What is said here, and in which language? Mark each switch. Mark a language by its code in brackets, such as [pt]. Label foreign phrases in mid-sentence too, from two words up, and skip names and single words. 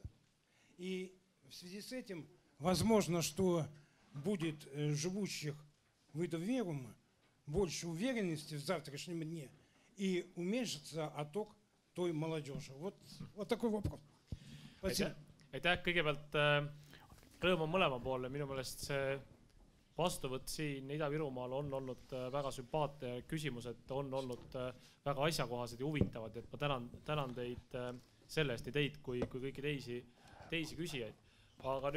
[ru] И в связи с этим возможно, что будет живущих в Ida-Virumaa больше уверенности в завтрашнем дне и уменьшится отток той молодежи. Вот такой вопрос. [et] Aitäh, kõigepealt rõõm on mõlema poole. Minu meelest see vastuvõtt siin Ida-Virumaal on olnud väga sümpaatne ja küsimused on olnud väga asjakohased ja huvitavad. Et ma tänan teid selle eest, nii teid kui kõiki teisi küsijaid.